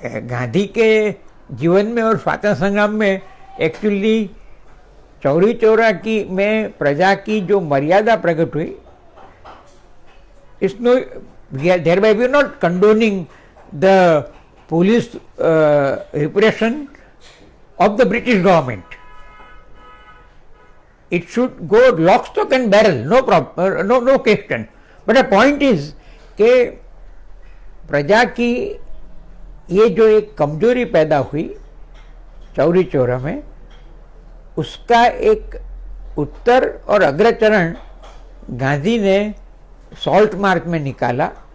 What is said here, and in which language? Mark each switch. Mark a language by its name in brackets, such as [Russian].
[Hindi] गांधी के जीवन में और स्वातंत्र संग्राम में एक्चुअली चौरी चौरा की में प्रजा की जो मर्यादा प्रकट हुई, इसनो thereby we are not condoning the police repression of the British government. [English] It should go lock, stock and barrel, no question. [Hindi] But the point is कि प्रजा की ये जो एक कमजोरी पैदा हुई चौरी चौरा में, उसका एक उत्तर और अग्रचरण गांधी ने सॉल्ट मार्च में निकाला।